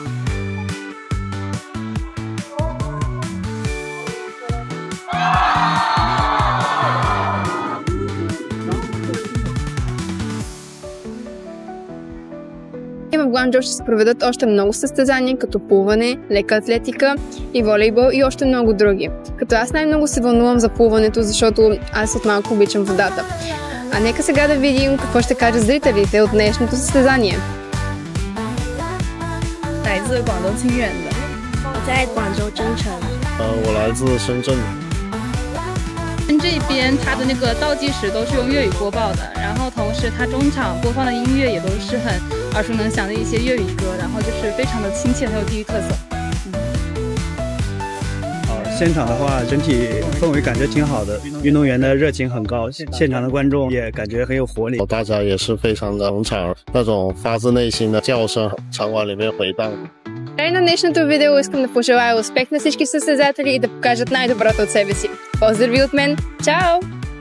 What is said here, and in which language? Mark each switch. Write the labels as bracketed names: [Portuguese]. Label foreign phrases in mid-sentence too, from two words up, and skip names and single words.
[Bulgarian] И в Гуанчжоу ще се проведат още много състезания, като плуване, лека атлетика и волейбол и още много други. Като аз най-много се вълнувам за плуването, защото аз от малко обичам водата. А нека сега да видим какво ще кажат зрителите от днешното състезание. [Chinese] 来自广东清远的，我在广州增城。我来自深圳。这边它的那个倒计时都是用粤语播报的，然后同时它中场播放的音乐也都是很耳熟能详的一些粤语歌，然后就是非常的亲切，很有地域特色。现场的话，整体氛围感觉挺好的，运动员的热情很高，现场的观众也感觉很有活力，大家也是非常的捧场，那种发自内心的叫声，场馆里面回荡。 [Bulgarian] Край на днешното видео искам да пожелая успех на всички състезатели и да покажат най-доброто от себе си. Поздрави от мен! Чао!